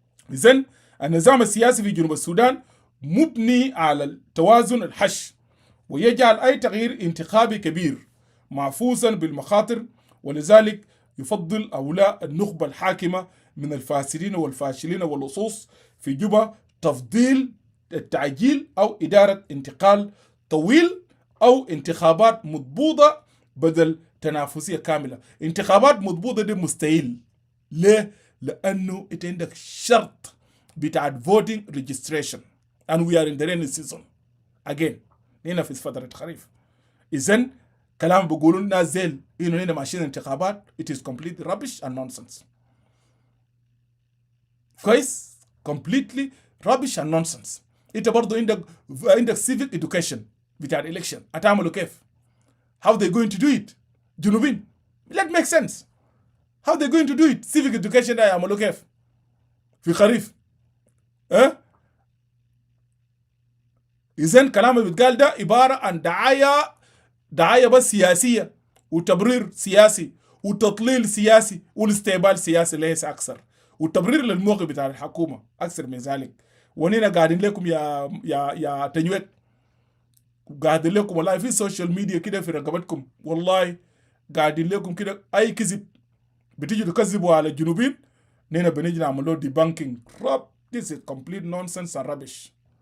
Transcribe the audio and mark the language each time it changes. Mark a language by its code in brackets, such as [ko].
[ar] إذن النظام السياسي في جنوب السودان مبني على التوازن الحش، ويجعل أي تغيير انتخابي كبير معفوسا بالمخاطر، ولذلك يفضل أولاء النخبة الحاكمة من الفاسدين والفاشلين واللصوص في جوبا تفضيل التعجيل أو إدارة انتقال طويل أو انتخابات مضبوطة بدل تنافسية كاملة. انتخابات مضبوطة دي مستحيل. ليه؟ لأنه أنت عندك شرط بتاع [en] voting registration and we are in the rainy season again. [ar] هنا في فترة الخريف. إذن كلام بيقولوا الناس زين إنه هنا ماشيين انتخابات [en] it is completely rubbish and nonsense. [ar] كويس؟ [en] completely rubbish and nonsense. [ar] أنت برضو عندك civic education بتاع election. هتعملوا كيف؟ [en] How they going to do it? جنوبين. Let make sense. How they going to do it? [ar] Civic education ده يعملوا كيف؟ في خريف. إذن كلام اللي بيتقال ده عبارة عن دعاية بس سياسية وتبرير سياسي وتضليل سياسي والاستقبال سياسي ليس أكثر، والتبرير للموقف بتاع الحكومة أكثر من ذلك. ونينا قاعدين لكم يا تنويت، قاعدين لكم والله في السوشيال ميديا كده في رقبتكم، والله قاعدين لكم كده أي كذب بتيجي تكذبوا على الجنوبين، نينا بنيجي نعمل له debunking. [en] This is complete nonsense and rubbish.